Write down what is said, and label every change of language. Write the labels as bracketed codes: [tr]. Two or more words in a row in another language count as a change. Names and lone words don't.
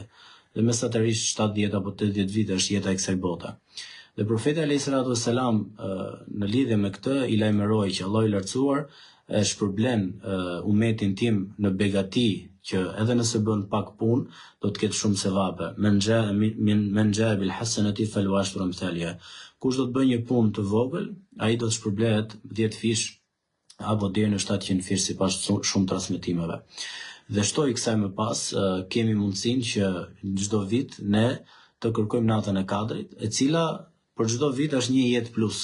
[sq] Dhe mesatërisht 70 apo 80 vite është jeta e kësaj bote." Dhe profeti [ar] عليه الصلاة والسلام [sq] në lidhje me këtë i lajmëroi që Allahu i lartësuar e shpërblen umetin tim në begati, që edhe nëse bën pak punë do të ketë shumë sevape. [ar] من جاء بالحسنة فله عشر أمثالها. [sq] Kush do të bëjë një punë të vogël, ai do të shpërblehet 10 fish apo deri në 700 fish sipas shumë transmetimeve. Dhe shtoi kësaj më pas, kemi mundësinë që çdo vit ne të kërkojmë natën e Kadrit, e cila për çdo vit është një jetë plus.